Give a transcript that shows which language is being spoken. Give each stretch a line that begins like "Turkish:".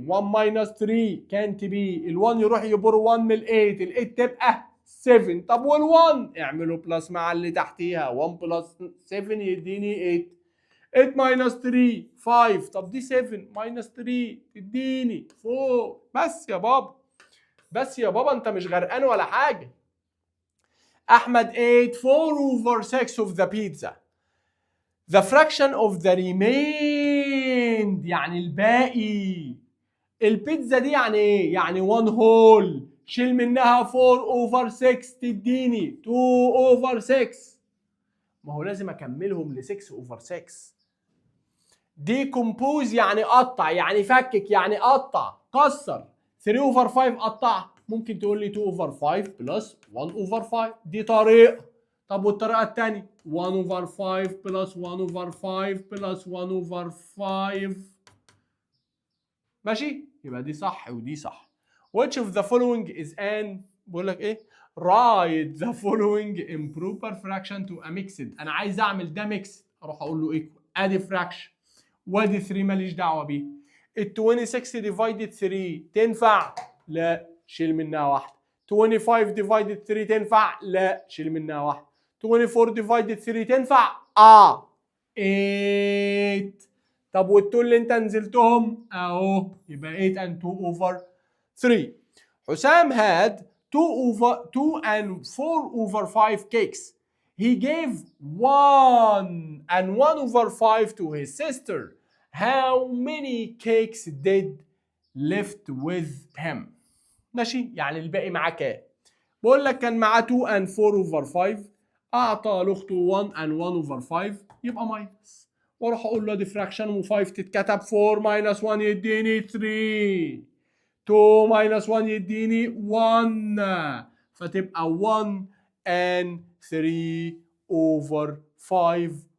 Arabic: 1 ماينس 3 كانت بي، ال1 يروح يبر 1 من ال8، ال8 تبقى 7. طب وال1 اعملوا بلس مع اللي تحتيها، 1 بلس 7 يديني 8. 8 ماينس 3 5. طب دي 7 ماينس 3 تديني 4. بس يا بابا، بس يا بابا، انت مش غرقان ولا حاجه.
English: احمد ate 4 over 6 of the pizza. The fraction of the remained
Arabic: يعني الباقي. البيتزا دي يعني ايه؟ يعني 1 whole. شيل منها 4 over 6 تديني 2 over 6. ما هو لازم اكملهم ل 6 over 6. decompose يعني قطع، يعني فكك، يعني قطع، كسر. 3 over 5 قطع، ممكن تقول لي 2 over 5 plus 1 over 5. دي طريقة. طب والطريقة الثانية 1 over 5 plus 1 over 5 plus 1 over 5. ماشي؟ يبقى دي صح ودي صح.
English: Which of the following is an،
Arabic: بقول لك ايه؟
English: write the following improper fraction to a mixed.
Arabic: انا عايز اعمل ده ميكس، اروح اقول له equal، ادي fraction وادي 3 ماليش دعوه بيه. ال 26 ديفايدد 3 تنفع؟ لا، شيل منها واحده. 25 ديفايدد 3 تنفع؟ لا، شيل منها واحده. 24 ديفايدد 3 تنفع؟ 8. طب وال2 اللي انت نزلتهم اهو، يبقى 8 and 2 over 3.
English: حسام had 2 and 4 over 5 cakes. He gave 1 and 1 over 5 to his sister. How many cakes did left with him؟
Arabic: ماشي، يعني الباقي معاه كام؟ بقول لك كان معاه 2 and 4 over 5، اعطى لاخته 1 and 1 over 5، يبقى ماينس. واروح اقول له دي فراكشن و5 تتكتب، 4 minus 1 يديني 3، 2 minus 1 يديني 1، فتبقى 1 and 3 over 5.